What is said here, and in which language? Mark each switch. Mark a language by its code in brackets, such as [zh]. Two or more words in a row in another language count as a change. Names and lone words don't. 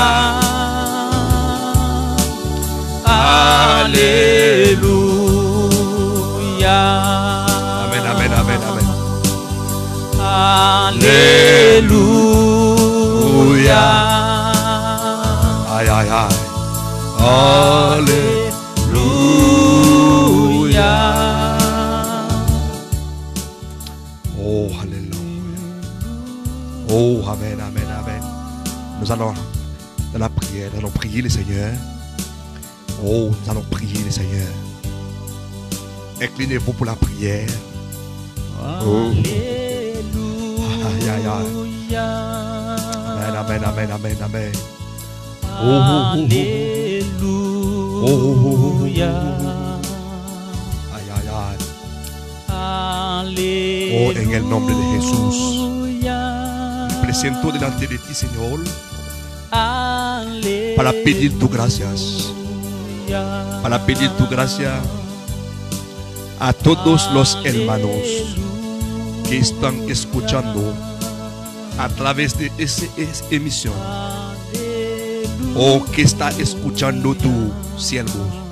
[fr] Hallelujah. Amen, amen, amen, amen. Hallelujah. Ay, ay, ay. Hallelujah. Oh, hallelujah. Oh, amen, amen, amen. Nous allons dans la prière, nous allons prier le Seigneur. Oh, nous allons prier le Seigneur. Inclinez-vous pour la prière. Oh. Aïe, aïe, aïe. Amen, amen, amen, amen, amen. Oh, oh, oh, oh, oh, oh, oh. Aïe, aïe, aïe. [es] Oh, en el nombre de Jesús, me presento delante de ti, Señor, para pedir tu gracias, para pedir tu gracia a todos los hermanos que están escuchando a través de esa emisión, o que está escuchando tu siervo.